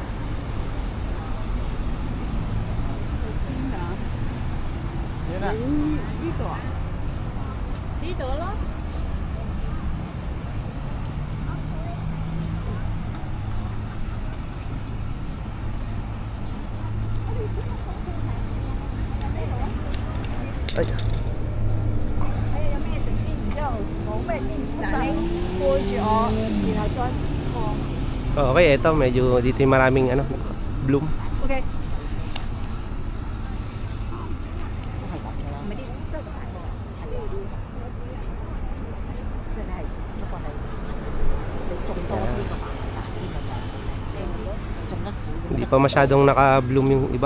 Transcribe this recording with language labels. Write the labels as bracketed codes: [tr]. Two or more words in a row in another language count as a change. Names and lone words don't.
[tl] Dito lo. Ay. [yue] 有咩食先？然之後冇咩先？嗱，你背住我，然後再放。 [tl] Okay, eto medyo dito yung maraming ano, bloom. OK。 Hindi pa masyadong naka-bloom yung iba.